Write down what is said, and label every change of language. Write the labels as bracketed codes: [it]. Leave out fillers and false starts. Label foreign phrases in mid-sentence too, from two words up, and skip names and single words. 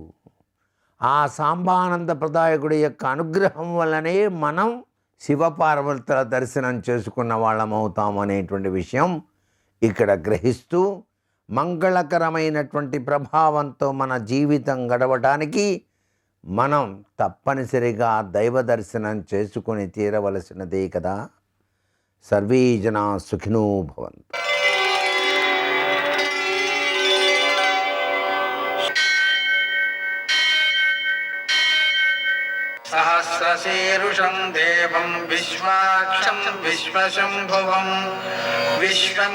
[te] ఆ సాంబానంద ప్రదాయకుడి యొక్క అనుగ్రహం వల్లనే మనం శివపార్వతుల దర్శనం చేసుకున్న వాళ్ళమవుతాం అనేటువంటి విషయం ఇక్కడ గ్రహిస్తూ మంగళకరమైనటువంటి ప్రభావంతో మన జీవితం గడవడానికి మనం తప్పనిసరిగా దైవ దర్శనం చేసుకుని తీరవలసినదే కదా. [sa] సర్వే జనా సుఖినో భవంతు. సహస్ర विश्वशीरुषं देवं विश्वाक्षं विश्वशम्भुवं विश्वं